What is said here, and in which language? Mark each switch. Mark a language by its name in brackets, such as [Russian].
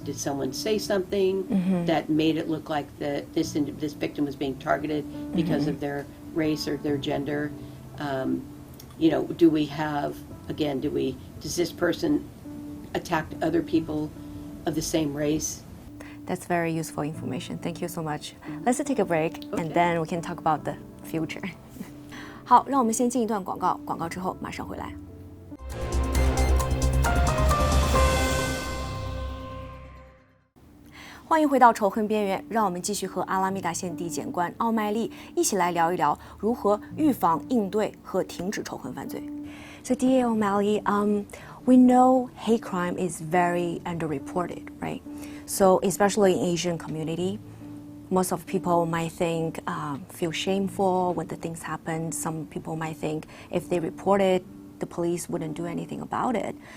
[English] Did someone say something that made it look like this victim was being targeted because of their race or their gender? Do we have, again, does this person attack other people of the same race? That's very useful information. Thank you so much. Let's take a break, and then we can talk about the future. [Chinese] 好，让我们先进一段广告，广告之后马上回来。欢迎回到仇恨边缘，让我们继续和阿拉米达县地检官奥麦丽一起来聊一聊如何预防、应对和停止仇恨犯罪。 [English] So, DA O'Malley, we know hate crime is very underreported, right? So, especially in Asian community, most of people might think, feel shameful when the things happen. Some people might think if they report it, the police wouldn't do anything about it.